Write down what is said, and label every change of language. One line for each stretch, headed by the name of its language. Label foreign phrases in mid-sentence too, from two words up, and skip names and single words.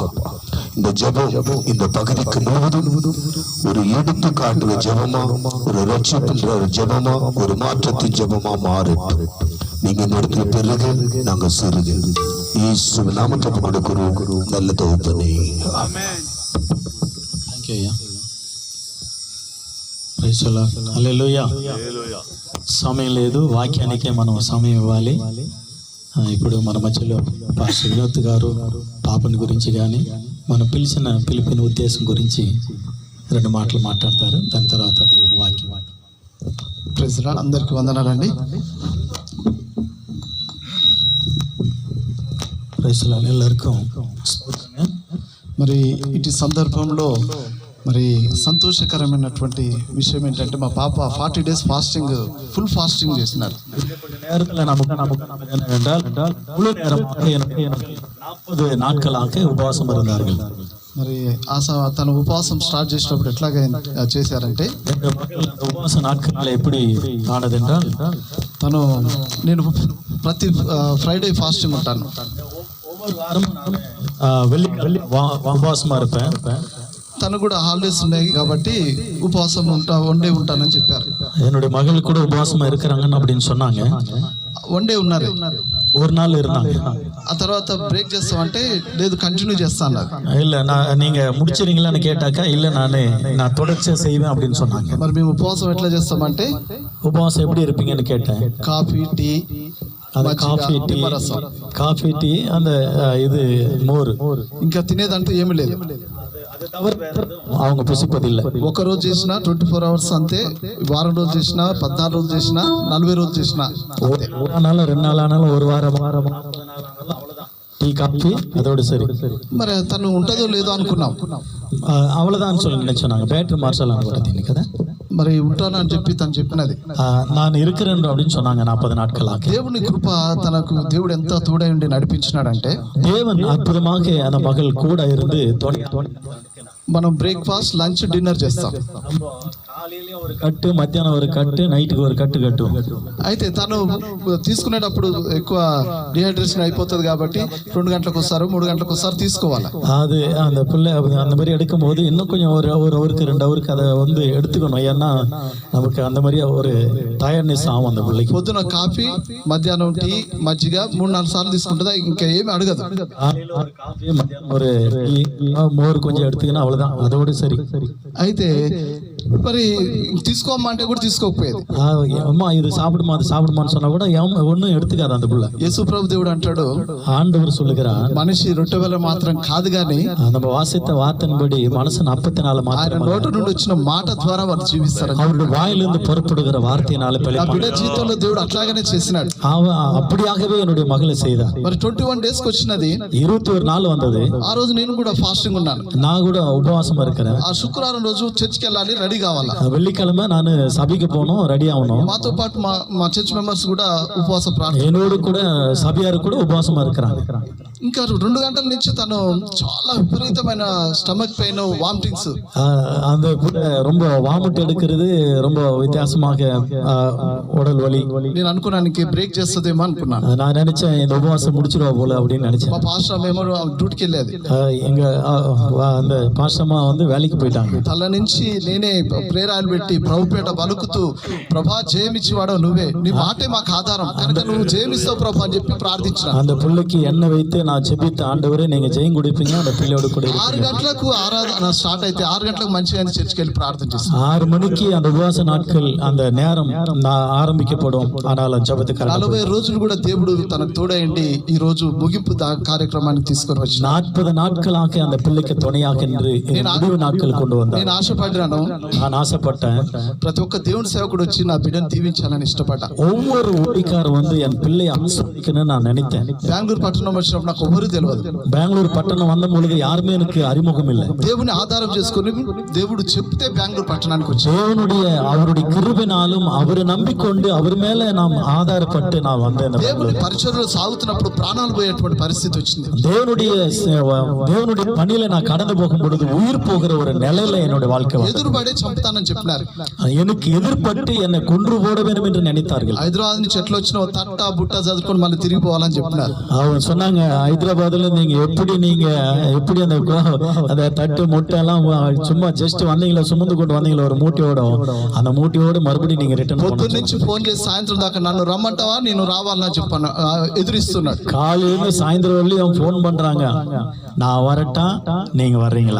Tamil: இந்த ஜெபம் இந்த பகுதிக்கு முழுவதும் ஒரு எடுத்து காட்டுற ஜெபமா, ஒரு ரட்சிக்கின்ற ஜெபமா, ஒரு மாற்றத்தின் ஜெபமா மாறட்டும். நீங்க இந்த இடத்துல பெருக, நாங்க சிறுக. இயேசு நாமத்தை கொடுக்கிறோம் நல்ல தகப்பனே.
Telugu: ఆమేన్. థాంక్యూ అయ్యా.
English: praise the lord.
Telugu: హల్లెలూయా. సమయం లేదు, వాక్యానికే మనం సమయం ఇవ్వాలి. ఇప్పుడు మన మధ్యలో పాస్టర్ వినోద్ గారు పాపని గురించి కానీ మనం పిలిపిన ఉద్దేశం గురించి 2 మాటలు మాట్లాడతారు. దాని తర్వాత దేవుని వాక్యం.
English: praise the lord.
Telugu: అందరికీ వందనాలండి.
English: praise the lord.
Telugu: ఎల్లరికీ మరి ఇటు సందర్భంలో మరి సంతోషకరమైనటువంటి విషయం ఏంటంటే, మా పాప 40
English: days fasting, full fasting
Telugu: చేసినారు.
Tamil: 40 நாட்களாக உபவாசம் இருந்தார்கள்.
Telugu: మరి తను ఉపవాసం స్టార్ట్ చేసినప్పుడు ఎట్లాగా చేశారంటే,
Tamil: ఉపవాస నాட்கள் எப்படி ஆனதென்றால்
Telugu: తను నేను ప్రతి
English: Friday fasting
Telugu: ఉంటాను.
Tamil: ஒவ்வொரு வாரமும் வெள்ளி உபவாசமா இருப்பேன்.
Telugu: తను కూడా హాలిడేస్ ఉన్నాయి కాబట్టి ఉపవాసం
English: one day
Telugu: ఉంటానని చెప్పారు.
Tamil: என்னுடைய மகள் கூட உபவாசமா இருக்கிறாங்கன்னு அப்படின்னு சொன்னாங்க.
English: one day
Telugu: ఉన్నారు,
Tamil: ஒரு நாள் இருந்தாங்க.
Telugu: ఆ తర్వాత బ్రేక్ చేస్తామంటే లేదు కంటిన్యూ చేస్తా అన్నారు.
Tamil: இல்ல நீங்க முடிச்சிருங்களான்னு கேட்டாக்கா இல்ல நான் தொடர்ச்சியா செய்வேன் அப்படின்னு சொன்னாங்க.
Telugu: మరి మేము ఉపవాసం ఎట్లా చేస్తామంటే,
Tamil: உபவாசம் எப்படி இருப்பீங்கன்னு கேட்டேன்.
English: coffee tea,
Tamil: அந்த
English: coffee tea
Tamil: அந்த இது மோர்,
Telugu: ఇంకా తినేదంటూ ఏమీ లేదు.
Tamil: அவங்க புசிப்பதில்லை.
Telugu: ఒక రోజు చేసినా 24 hours అంతే, వారం రోజు చేసినా 14 రోజులు చేసినా 40 రోజులు చేసినా,
Tamil: ஒரு நாள் 2 நாள் ஆனாலும் ஒரு வாரம்
English: tea coffee
Tamil: அதோட சரி.
Telugu: మరి తను ఉంటుందో లేదో అనుకున్నాం.
Tamil: அவ்வளவுதான் சொல்லி நினைச்சோம். பேட்டரி மார்ஷல்லாம் கூட కదా,
Telugu: మరి ఉంటాను అని చెప్పి తను చెప్పినది.
Tamil: நான் இருக்கிறேன் அப்படின்னு சொன்னாங்க 40 நாட்களாக.
Telugu: దేవుని కృప తనకు దేవుడు ఎంత తోడై ఉండి నడిపించినాడంటే,
Tamil: தேவன் அற்புதமாக அந்த மகள் கூட இருந்து
Telugu: మనం
English: breakfast lunch dinner
Telugu: చేస్తాం.
Tamil: காலையில ஒரு கட்டு, மத்தியானம் ஒரு கட்டு, நைட்டுக்கு ஒரு கட்டு கட்டும்.
Telugu: అయితే తను తీసుకునేటప్పుడు ఎక్కువ డిహైడ్రేషన్ అయిపోతుంది కాబట్టి 2 గంటలకు ఒకసారి 3 గంటలకు ఒకసారి తీసుకోవాలి.
Tamil: அது அந்த பிள்ளை அந்த மாதிரி எடுக்கும் போது இன்னும் கொஞ்சம் ஒரு ஹவருக்கு 2 ஹவருக்கு அதை வந்து எடுத்துக்கணும். ஏன்னா நமக்கு அந்த மாதிரி ஒரு டயர்ட்னஸ் ஆகும் அந்த பிள்ளைக்கு.
Telugu: పొద్దున కాఫీ, మధ్యాహ్నం టీ, మజ్జిగ 3-4 సార్లు తీసుకుంటుందా, ఇంకా ఏమి అడగదు.
Tamil: ஒரு காஃபி, மத்தியானம் ஒரு மோர் கொஞ்சம் எடுத்துக்கினா அவ்வளவுதான், அதோட சரி.
Telugu: అయితే మరి తీసుకోమంటే కూడా తీసుకోకపోయేది.
Tamil: அம்மா இது சாப்பிடுமா அது சாப்பிடுமான்னு சொன்னா கூட ஒன்னும் எடுத்துக்காது அந்த பிள்ளை.
Telugu: యేసు ప్రభు దేవుడు అంటాడు,
Tamil: ஆண்டவர் சொல்லுகிறார்,
Telugu: మనిషి రొట్టె వల్ల మాత్రం కాదు గాని
Tamil: நம்ம வாசித்த வார்த்தையின்படி மனுஷன் அப்பத்தினால
Telugu: ఆయన నోటి నుండి వచ్చిన మాట ద్వారా వారు జీవిస్తారు.
Tamil: அவருடைய வாயிலிருந்து புறப்படுகிற வார்த்தையினால
Telugu: ఆ బిడ్డ జీవితంలో దేవుడు అట్లాగనే చేసినాడు.
Tamil: அப்படியாகவே என்னுடைய மகளை செய்தார்.
Telugu: మరి 21 days కి వచ్చినది,
Tamil: 21 நாள் வந்தது.
Telugu: ఆ రోజు నేను కూడా ఫాస్టింగ్ ఉన్నాను.
Tamil: நான் கூட உபவாசமா இருக்கிறேன்.
Telugu: ఆ శుక్రవారం రోజు చర్చికి వెళ్ళాలి, రెడీ కావాలా.
Tamil: வெள்ளிக்கிழமை நான் சபைக்கு போகணும், ரெடி ஆகணும்.
Telugu: మాతో పాటు మా
English: church members
Telugu: కూడా ఉపవాస ప్రార్థన,
Tamil: என்னோடு கூட சபையார் கூட உபவாசமா இருக்கிறாங்க.
Telugu: ఇంకా 2 గంటల నుంచి తను చాలా విపరీతమైన
English: stomach pain, vomitings,
Tamil: அந்த ரொம்ப வாமிட் எடுக்கிறது, ரொம்ப வித்தியாசமாக உடல் வலி.
Telugu: నేను అనుకున్నాను ఇంకే బ్రేక్ చేస్తుందేమో అనుకున్నాను.
Tamil: நான் நினைச்சேன் இந்த உபவாசம் முடிச்சிருவா போல அப்படின்னு நினைச்சேன்.
Telugu: మా పాస్టర్ ఏమో డ్యూటీకి వెళ్ళేది,
Tamil: எங்க அந்த பாஸ்டமா வந்து வேலைக்கு போயிட்டாங்க.
Telugu: తల నుంచి నేనే ప్రేరాలు పెట్టి ప్రభుపేట పలుకుతూ, ప్రభా జయమిచ్చివాడో నువ్వే, నీ మాటే మాకు ఆధారం కనుక నువ్వు జయమిస్తావు ప్రభా అని చెప్పి ప్రార్థించిన.
Tamil: அந்த பிள்ளைக்கு எண்ணெய் வைத்து நான் ஜெபித்த, ஆண்டவரே நீங்க ஜெயம் கொடுப்பீங்க, அந்த பிள்ளையோட கூட
Telugu: 6 గంటలకు ఆరాధన స్టార్ట్ అయితే 6 గంటలకు మంచిగా చర్చికి వెళ్ళి ప్రార్థన చేస్తాను.
Tamil: 6 மணிக்கு அந்த உபவாச நாட்கள் அந்த நேரம் ஆரம்பிக்கப்படும். ஆனால் ஜெபத்துக்கு
Telugu: 40 రోజులు కూడా దేవుడు తనకు తోడైండి ఈ రోజు ముగింపు కార్యక్రమానికి తీసుకొని వచ్చి
Tamil: 40 நாட்களாக அந்த பிள்ளைக்கு துணையாக என்று முடிவு நாட்கள் கொண்டு வந்தார்.
Telugu: నేను ఆశపడ్డాను,
Tamil: நான் ஆசைப்பட்டேன்,
Telugu: ప్రతి ఒక్క దేవుని సేవకుడు వచ్చి నా బిడ్డను దీవించాలని ఇష్టపడ్డా.
Tamil: ஒவ்வொரு ஊழியக்காரர் வந்து என் பிள்ளை ஆசீர்வதிக்கணும்னு நான் நினைத்தேன்.
Telugu: బెంగళూరు పట్టణం వచ్చినప్పుడు నాకు ఎవరు తెలియదు.
Tamil: பெங்களூர் பட்டணம் வந்த பொழுது யாருமே எனக்கு அறிமுகம் இல்லை.
Telugu: దేవుని ఆధారం చేసుకుని దేవుడు చెప్తే బెంగళూరు పట్టణానికి వచ్చి
Tamil: தேவனுடைய அவருடைய கிருபையினாலும் அவரை நம்பிக்கொண்டு அவர் மேல நாம் ஆதாரப்பட்டு நான் வந்தேன்.
Telugu: దేవుని పరిచర్యలో సాగుతున్నప్పుడు ప్రాణాలు పోయేటువంటి పరిస్థితి వచ్చింది.
Tamil: தேவனுடைய பணியில நான் கடந்து போகும் பொழுது உயிர் போகிற ஒரு நிலையில என்னுடைய வாழ்க்கை.
Telugu: ఎదురుబడే చంపుతానని చెప్పినారు.
Tamil: எனக்கு எதிர்பட்டு என்னை கொன்று போட வேண்டும் என்று நினைத்தார்கள்.
Telugu: హైదరాబాద్ నుంచి ఎట్లా వచ్చిన తట్ట బుట్ట చదువుకొని మళ్ళీ తిరిగి పోవాలని చెప్పినారు.
Tamil: அவங்க சொன்னாங்க, ஹைதராபாத்ல நீங்க எப்படி அந்த தட்டு முட்டை எல்லாம் சும்மா ஜஸ்ட் வந்தீங்களா, சுமந்து கொண்டு வந்தீங்களா ஒரு மூட்டையோட, அந்த மூட்டையோட மறுபடியும் நீங்க ரிட்டர்ன்
Telugu: పొద్దున్న నుంచి ఫోన్ చేసి సాయంత్రం దాకా నన్ను రమ్మంటావా నేను రావాలని చెప్పాను, ఎదురిస్తున్నాడు.
Tamil: காலையில சாயந்தரம் வரலையும் ஃபோன் பண்றாங்க, நான் வரட்டா நீங்க வர்றீங்களா.